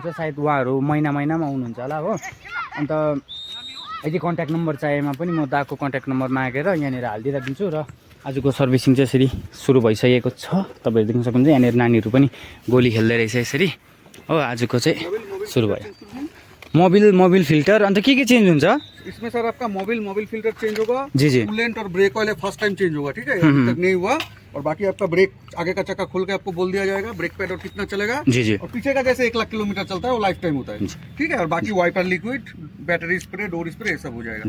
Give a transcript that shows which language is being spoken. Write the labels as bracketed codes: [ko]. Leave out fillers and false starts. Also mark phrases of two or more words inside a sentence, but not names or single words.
[ne] सायद उहाँहरू महिनामा आउनुहुन्छ होला हो। अन्त यदि कन्ट्याक्ट नम्बर चाहिएमा पनि म दाको कन्ट्याक्ट नम्बर मागेर यहाँनिर हालिदिइराखिदिन्छु। र आजको सर्भिसिङ चाहिँ यसरी सुरु भइसकेको छ। तपाईँहरू देख्न सक्नुहुन्छ यहाँनिर नानीहरू पनि गोली खेल्दै रहेछ यसरी हो। आजको चाहिँ सुरु भयो। मोबिल फिल्टर अन्त के चेन्ज हुन्छ [hi] इसमें? सर आपका मोबिल फिल्टर चेंज होगा जी जी। कूलेंट और [en] brake oil first time [hi] चेंज होगा, ठीक है, अभी तक नहीं हुआ। और बाकी आपका ब्रेक आगे का चक्का खोल के आपको बोल दिया जाएगा [en] brake pad [hi] और कितना चलेगा जी जी। और पीछे का जैसे 1 लाख किलोमीटर चलता है वो [en] life time [hi] होता है, ठीक है। और बाकी [en] wiper liquid, battery spray, door spray, [hi] ये सब हो जाएगा।